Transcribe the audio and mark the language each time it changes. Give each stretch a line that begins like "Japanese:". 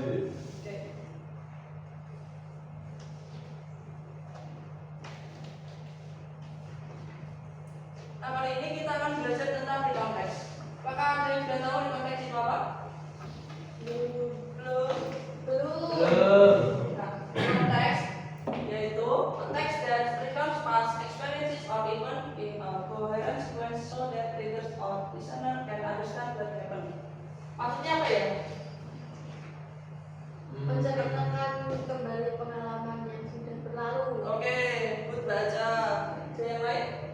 Indonesian: Oke. Nah, kali ini kita akan belajar tentang recount teks. Apakah ada yang sudah tahu recount teks itu apa? Belum. Belum. Nah, konteks yaitu teks
English: that recounts past experiences or event in a coherent sequence so that readers or listener can understand what happened.
Indonesian: Maksudnya apa ya? Menceritakan kembali pengalaman yang sudah berlalu. Oke, good baca. Ada yang lain?